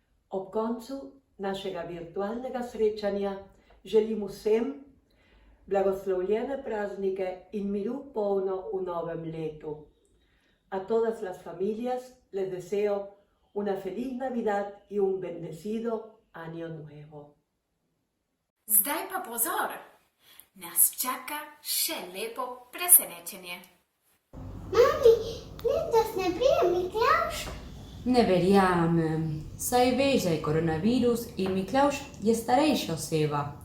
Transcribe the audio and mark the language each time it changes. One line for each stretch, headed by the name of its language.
Slovenian: Ob koncu našega virtualnega srečanja želim vsem blagoslovljene praznike in miru polno v novem letu.
Spanish: A todas las familias les deseo una feliz Navidad y un bendecido Año Nuevo.
Slovenian: Zdaj pa pozor, nas čaka še lepo presenečenje. Mami, letos ne pride Miklavž? Ne verjamem, saj veš, da je koronavirus in Miklavž je starejša oseba.